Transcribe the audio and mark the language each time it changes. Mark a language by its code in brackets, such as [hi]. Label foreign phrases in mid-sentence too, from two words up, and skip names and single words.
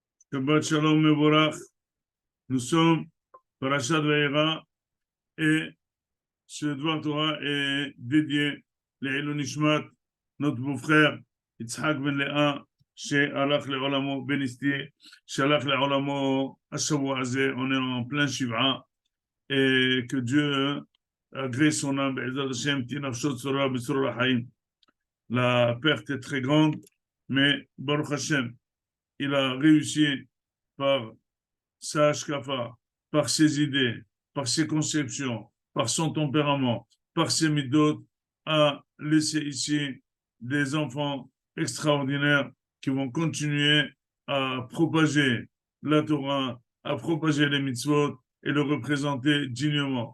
[he] שבת שלום מבורך. [fr] Nous sommes Parashat Vayera et ce [he] דבר תורה [fr] est dédié [he] לעילוי נשמת [fr] notre beau-frère Yitzhak Ben Léa [he] שהלך לעולמו בן אסתי שהלך לעולמו השבוע הזה. [fr] On est en plein Shiv'a et que Dieu agrée son âme [he] בעזרת השם תהיה נפשו צרורה בצרור החיים. [fr] La perte est très grande, mais [he] ברוך השם, [fr] il a réussi par sa hashkafa, par ses idées, par ses conceptions, par son tempérament, par ses midot, à laisser ici des enfants extraordinaires qui vont continuer à propager la Torah, à propager les mitzvot et le représenter dignement.